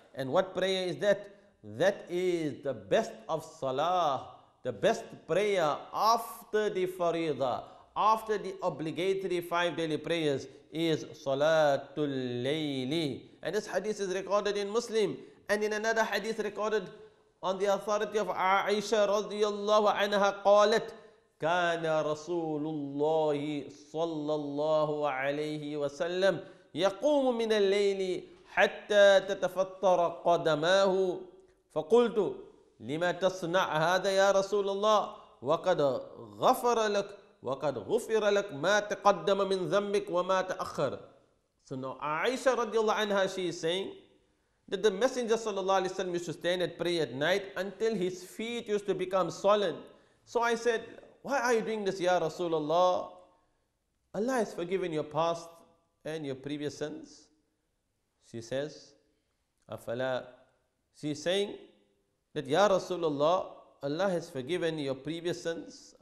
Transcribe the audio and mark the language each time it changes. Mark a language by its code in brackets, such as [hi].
[en] And what prayer is that? That is the best of salah, the best prayer after the faridah. After the obligatory 5 daily prayers is Salatul Layli. And this hadith is recorded in Muslim. And in another hadith recorded on the authority of Aisha radiyallahu anha qalat, [ar] كان رسول الله صلى الله عليه وسلم يقوم من الليل حتى تتفطر قدماه فقلت لما تصنع هذا يا رسول الله وقد غفر لك وَقَدْ غُفِرَ لَكْ مَا تَقَدَّمَ مِنْ ذَنْبِكَ وَمَا تَأَخَّرَ. [en] So now Aisha radiallahu anha, she is saying that the Messenger sallallahu alaihi wasallam used to stand at prayer at night until his feet used to become swollen. So I said, why are you doing this, Ya Rasulullah? Allah has forgiven your past and your previous sins. She says, Afala. She is saying that, Ya Rasulullah, Allah has forgiven your previous sins.